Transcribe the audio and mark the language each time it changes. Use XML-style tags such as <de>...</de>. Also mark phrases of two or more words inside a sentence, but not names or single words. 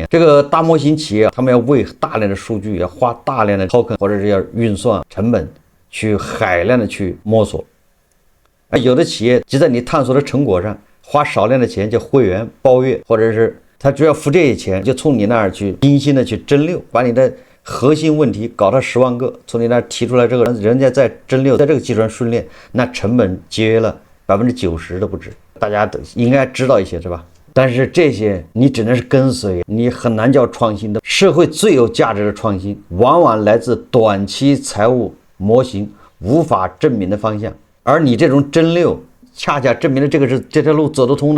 <zh>這個大模型企業他們要喂大量的數据，要花大量的 token 或者是要運算成本，去海量的去摸索。有的企業就在你探索的成果上花少量的錢，叫会員包月，或者是他只要付这些錢，就從你那兒去精心的去蒸餾，把你的核心問題搞到10萬個，從你那兒提出來，這個人家在蒸餾，在這個基礎上訓練，那成本節約了90%都不止。大家都應該知道一些，是吧？但是這些你只能是跟隨，你很難叫創新的。社會最有價值的創新，往往來自短期財務模型無法證明的方向，而你這種蒸餾恰恰證明了這條路走得通的。</zh>